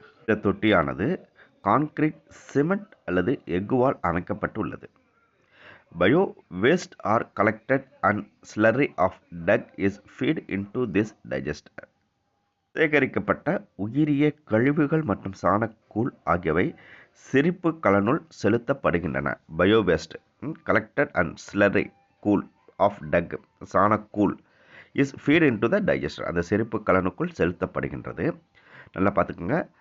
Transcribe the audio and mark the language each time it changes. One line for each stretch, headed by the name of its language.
Tamil: இந்த தொட்டியானது concrete, cement அல்லது எஃகுவால் அமைக்கப்பட்டுள்ளது.
English: Bio waste are collected and slurry of dung is feed into this digester.
Tamil: சேகரிக்கப்பட்ட உயிரிய கழிவுகள் மற்றும் சாணக்கூழ் ஆகியவை செரிப்பு கலனுள் செலுத்தப்படுகின்றன.
English: Biowaste collected and slurry cool of dung சாணக்கூழ் is feed into the digester.
Tamil: அந்த செரிப்பு கலனுக்குள் செலுத்தப்படுகின்றது. நல்லா பார்த்துக்குங்க.